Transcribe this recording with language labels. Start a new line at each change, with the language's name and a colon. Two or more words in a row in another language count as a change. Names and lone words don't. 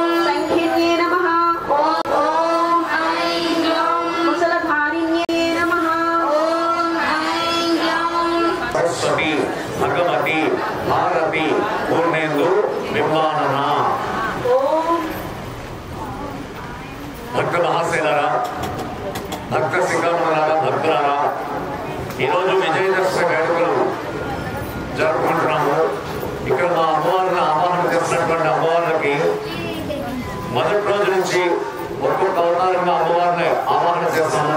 Sanskrit: संखिन्ये नमः। ओम ऐं ग्लौं कुशलधारिण्ये नमः। ओम ऐं ग्लौं सरस्वती भगवती भारती पूर्णेन्दु विमानना ओम
Telugu: భక్త మహాశైలారా భక్త శిఖామణులారా భక్తులారా ఈరోజు విజయదశమి వేడుకలు జరుపుకుంటున్నాము. ఇక్కడ మా అమ్మవారిని ఆవాహన చేసినటువంటి అమ్మవార్లకి మొదటి రోజు నుంచి ఒక్కొక్క అవతారంగా అమ్మవారిని ఆవాహన చేస్తాము.